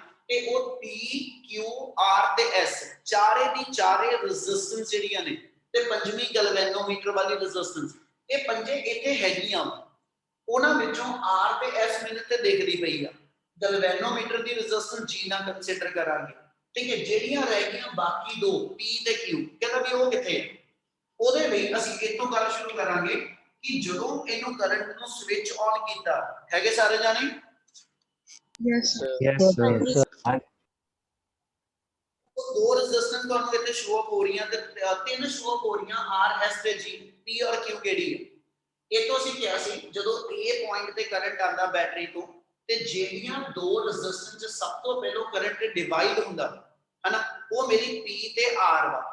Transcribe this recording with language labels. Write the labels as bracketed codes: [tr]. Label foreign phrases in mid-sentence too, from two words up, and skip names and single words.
[pa] ਤੇ ਉਹ P Q R ਤੇ S ਚਾਰੇ ਦੀ ਚਾਰੇ ਰੈਜ਼ਿਸਟੈਂਸ ਜਿਹੜੀਆਂ ਨੇ ਤੇ ਪੰਜਵੀਂ ਗਲਵੈਨੋਮੀਟਰ ਵਾਲੀ ਰੈਜ਼ਿਸਟੈਂਸ ਇਹ ਪੰਜੇ ਇੱਥੇ ਹੈਗੀਆਂ ਉਹਨਾਂ ਵਿੱਚੋਂ R ਤੇ S ਮੈਨੂੰ ਤੇ ਦਿਖਦੀ ਪਈ ਆ ਗਲਵੈਨੋਮੀਟਰ ਦੀ ਰੈਜ਼ਿਸਟੈਂਸ G ਨਾਲ [en] consider [pa] ਕਰਾਂਗੇ ਠੀਕ ਹੈ ਜਿਹੜੀਆਂ ਰਹਿ ਗਈਆਂ ਬਾਕੀ ਦੋ P ਤੇ Q ਕਹਿੰਦਾ ਵੀ ਉਹ ਕਿੱਥੇ ਹੈ ਉਹਦੇ ਲਈ ਅਸੀਂ ਇੱਥੋਂ ਗੱਲ ਸ਼ੁਰੂ ਕਰਾਂਗੇ ਕਿ ਜਦੋਂ ਇਹਨੂੰ ਕਰੰਟ ਨੂੰ [en] switch on [pa] ਕੀਤਾ ਹੈਗੇ ਸਾਰੇ ਜਾਣੇ [en] Yes, sir. Yes, sir. [pa] ਦੋ ਰੈਜ਼ਿਸਟੈਂਸ ਤੁਹਾਨੂੰ ਇੱਥੇ [en] show up [pa] ਹੋ ਰਹੀਆਂ ਤੇ ਤਿੰਨ [en] show up [pa] ਹੋ ਰਹੀਆਂ R S ਤੇ G P ਔਰ Q ਕਿਹੜੀ ਹੈ ਇਹ ਤੋਂ ਅਸੀਂ ਕਿਹਾ ਸੀ ਜਦੋਂ A ਪੁਆਇੰਟ ਤੇ ਕਰੰਟ ਆਂਦਾ ਬੈਟਰੀ ਤੋਂ ਤੇ ਜਿਹੜੀਆਂ ਦੋ ਰੈਜ਼ਿਸਟੈਂਸ ਚ ਸਭ ਤੋਂ ਪਹਿਲਾਂ [en] current divide [pa] ਹੁੰਦਾ ਹਨਾ ਉਹ ਮੇਰੀ P ਤੇ R ਵਾ।